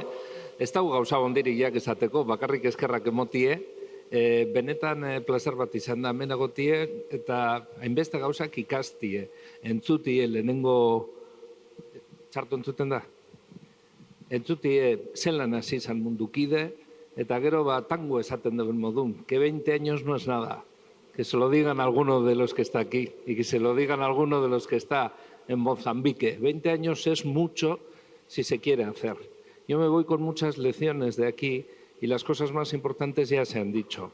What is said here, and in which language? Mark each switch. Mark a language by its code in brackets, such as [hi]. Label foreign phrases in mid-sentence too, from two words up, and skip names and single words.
[eu] Ez dago gauza ondiriak esateko, bakarrik eskerrak emotie, benetan plazer bat izan da hemen egotie, eta hainbeste gauzak ikastie, entzutie lehenengo, txarto entzuten da? Entzutie zelan hasi izan mundukide, eta gero tango esaten duen modun, [es] que 20 años no es nada. Que se lo digan a alguno de los que está aquí y que se lo digan a alguno de los que está en Mozambique. 20 años es mucho si se quiere hacer. Yo me voy con muchas lecciones de aquí y las cosas más importantes ya se han dicho.